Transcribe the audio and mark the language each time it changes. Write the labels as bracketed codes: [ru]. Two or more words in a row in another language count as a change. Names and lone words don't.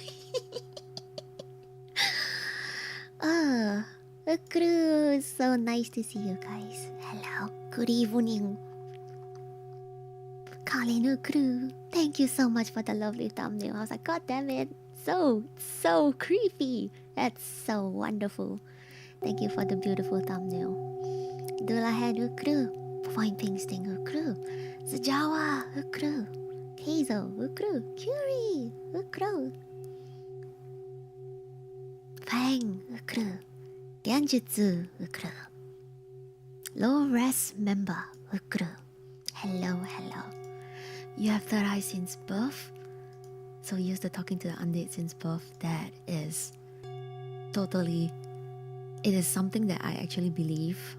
[en] Ucroo, it's so nice to see you guys. Hello, good evening. Colin, Ucroo, thank you so much for the lovely thumbnail. I was like, God damn it, so creepy. That's so wonderful. Thank you for the beautiful thumbnail. Dulahan, Ucroo. Fine Pingsting, Ucroo. Zajawa, Ucroo. Keizo, Ucroo. Curie, Ucroo. Fang, Ucroo. Genjutsu, Ucroo. Low res member, Ucroo. Hello. You have third eye since birth, so used to talking to the undead since birth. That is totally, it is something that I actually believe.